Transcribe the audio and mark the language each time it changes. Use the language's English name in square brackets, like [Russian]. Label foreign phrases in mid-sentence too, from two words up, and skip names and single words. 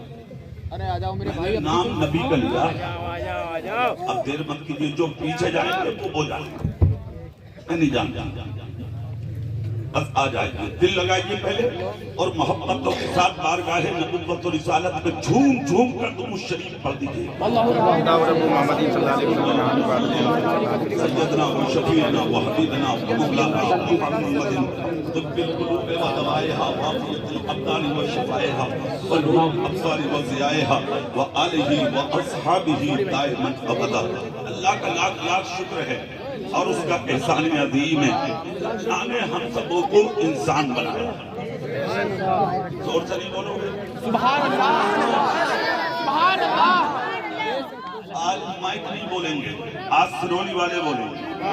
[Urdu] میں نے نام نبی کا لیا، اب دیر مت کیجیے، جو پیچھے جائیں گے وہ جائیں گے، میں نہیں جانتا، بس آ جائیے، دل لگائیے پہلے اور محبتوں کے ساتھ بارگاہ نبوت و رسالت میں جھوم جھوم کر تم اس شریف پڑھ دیجیے۔ [Arabic] سیدنا و شفیعنا و حبیبنا و مولانا محمد طب القلوب و دوائها وعافیت الابدان و شفائها ونور الابصار و ضیائها و آلہ و اصحابہ دائما ابدا۔ [Urdu] اللہ کا لاکھ لاکھ شکر ہے اور اس کا احسان عظیم ہے، اللہ نے ہم سبوں کو انسان بنایا۔ زور سے نہیں بولو گے؟ [Arabic] سبحان اللہ، سبحان اللہ۔ [Urdu] آج مائک نہیں بولیں گے، آج سرونی والے بولیں گے۔